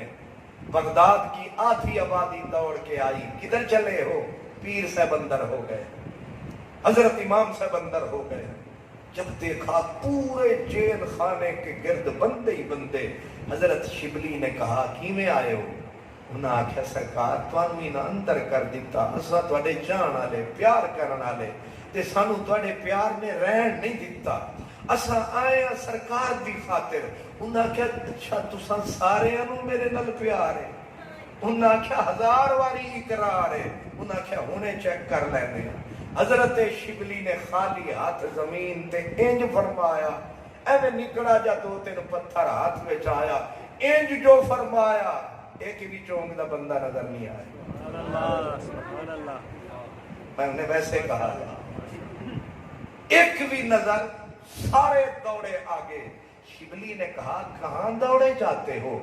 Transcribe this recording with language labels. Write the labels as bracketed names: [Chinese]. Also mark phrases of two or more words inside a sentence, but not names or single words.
[Urdu] بغداد کی آدھی آبادی دوڑ کے آئی، کدھر چلے ہو؟ پیر صاحب اندر ہو گئے، حضرت امام صاحب اندر ہو گئے۔ جب دیکھا پورے جیل خانے کے گرد بندے ہی بندے، حضرت شبلی نے کہا [Punjabi] کیویں آئے ہو؟ انہاں آکھیا سرکار تانوں ہی نہ اندر کر دیتا، اساں تواڈے جان والے پیار کرن والے، تے سانو تواڈے پیار نے رہن نہیں دیتا، اساں آئے ہیں سرکار دی خاطر۔ انہاں آکھیا اچھا تساں سارے انو میرے نال پیار ہے؟ انہاں آکھیا 1000 واری اقرار ہے۔ انہاں آکھیا ہونے چیک کر لینے۔ حضرت شبلی نے خالی ہاتھ زمین تے انج فرمایا، ایویں نکڑا جا 2-3 پتھر ہاتھ وچ آیا، انج جو فرمایا ایک بھی چونک دا بندہ نظر نہیں آیا۔ [Urdu] میں نے ویسے کہا ایک بھی نظر، سارے دوڑے آگے۔ شبلی نے کہا کہاں دوڑے جاتے ہو؟